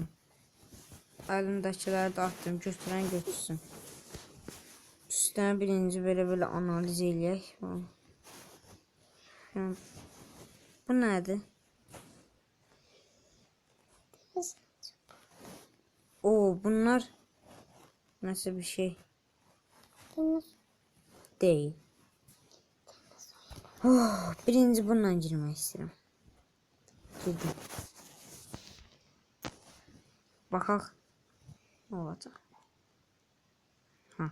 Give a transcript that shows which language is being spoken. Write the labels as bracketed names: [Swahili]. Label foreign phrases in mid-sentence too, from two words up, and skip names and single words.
[Azerbaijani] Əlimdəkiləri də atdım, götürən götürsün. Üstünə birinci belə analiz eləyək. Bu nədir? [Turkish] Oo, bunlar nasıl bir şey değil. Oh, birinci bundan girmek istiyorum. Girdim. Bakak. Ne olacak? Ha.